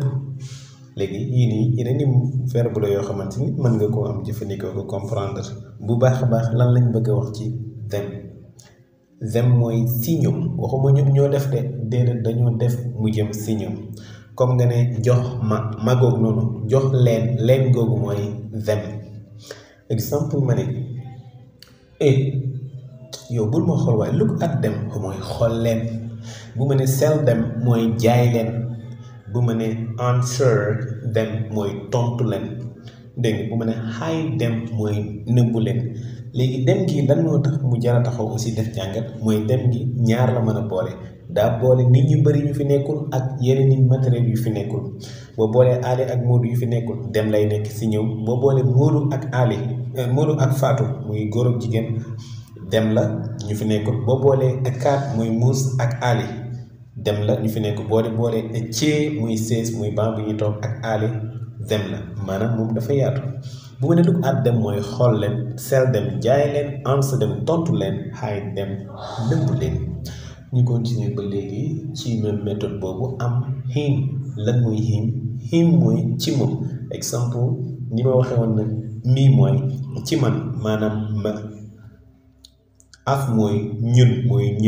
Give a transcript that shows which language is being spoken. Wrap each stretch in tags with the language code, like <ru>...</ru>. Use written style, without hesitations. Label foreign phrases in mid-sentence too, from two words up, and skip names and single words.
<wo>léegi yii nii yeneen i verbe la yoo xamante ni mën nga koo am jëfandikoo ko comprendre bu baax a baax lan lañ bëgg a wax ci them mooy si ñoom, waxuma ñoom ñoo def de déedéet dañoo def mu jëm si ñoom. comme nga ne jox ma googu noonu jox leen googu mooy them. exemple ma ne yow bul ma xool waaye</wo> <en>look at them</en> <wo>mooy xool leen. bu ma ne</wo> <en>sell them</en> <wo>mooy jaay leen. bu ma ne</wo> <en>answer them</en> <wo>mooy tontu leen. dégg nga bu ma ne</wo> <en>hide them</en> <wo>mooy nëbbu leen. léegi dem gi lan moo tax mu jar a taxaw aussi def jàngat mooy dem gi ñaar la mën a boole. daa boole nit ñu bëri ñu fi nekkul ak yeneen i matériel yu fi nekkul. boo boolee Ali ak Modou yu fi nekkul dem lay nekk si ñoom. boo boolee Modou ak Ali Modou ak Fatou muy góor ak jigéen dem la ñu fi nekkul. boo boolee ak kaat muy muus ak Ali dem la ñu fi nekk. boolee cee muy sees muy banc bu ñuy toog ak Ali dem la maanaam moom dafa yaatu. bu ma ne</wo> <en>look at them</en> <wo>mooy xool leen,</wo> <en>sell them</en> <wo>jaay leen,</wo> <en>answer them</en> <wo>tontu leen,</wo> <en>hide them</en> <wo>nëbb leen. ñu continuer ba léegi ci</wo> <fr>même méthode</fr> <wo>boobu am him. lan mooy him mooy ci moom. exemple ni ma waxee woon nag mii mooy ci man maanaam ma. af mooy ñun mooy ñu.</wo>